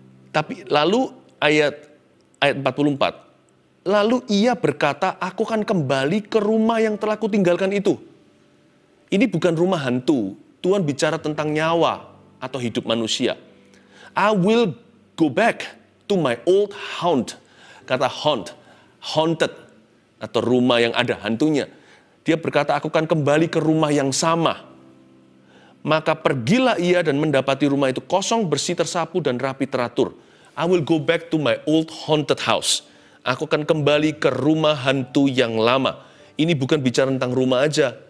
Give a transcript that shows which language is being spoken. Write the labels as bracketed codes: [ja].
[id] Tapi lalu ayat 44, lalu ia berkata, aku akan kembali ke rumah yang telah kutinggalkan itu. Ini bukan rumah hantu, Tuhan bicara tentang nyawa atau hidup manusia. [en] I will go back to my old haunt. [id] Kata haunt, haunted, atau rumah yang ada hantunya. Dia berkata, aku akan kembali ke rumah yang sama. Maka pergilah ia dan mendapati rumah itu kosong, bersih, tersapu, dan rapi teratur. [en] I will go back to my old haunted house. [id] Aku akan kembali ke rumah hantu yang lama. Ini bukan bicara tentang rumah aja.